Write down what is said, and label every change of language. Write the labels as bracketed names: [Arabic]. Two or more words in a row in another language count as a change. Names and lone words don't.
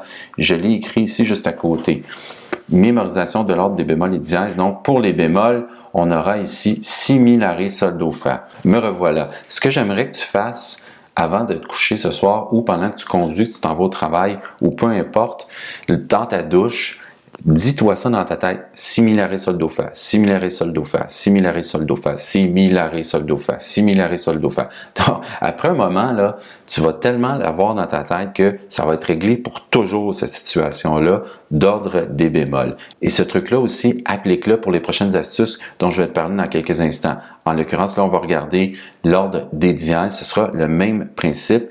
[French] Je l'ai écrit ici juste à côté. Mémorisation de l'ordre des bémols et dièses. Donc, pour les bémols, on aura ici si, mi, la, ré, sol, do, fa. Me revoilà. Ce que j'aimerais que tu fasses avant de te coucher ce soir ou pendant que tu conduis, que tu t'en vas au travail ou peu importe, dans ta douche, dis-toi ça dans ta tête. Si, mi, la, ré, sol, do, fa. Si, mi, la, ré, sol, do, fa. Si, mi, la, ré, sol, do, fa. Si, mi, la, ré, sol, do, fa. Si, mi, la, ré, sol, do, fa. Donc, après un moment, là, tu vas tellement l'avoir dans ta tête que ça va être réglé pour toujours, cette situation-là, d'ordre des bémols. Et ce truc-là aussi, applique-le pour les prochaines astuces dont je vais te parler dans quelques instants. En l'occurrence, là, on va regarder l'ordre des dièses. Ce sera le même principe.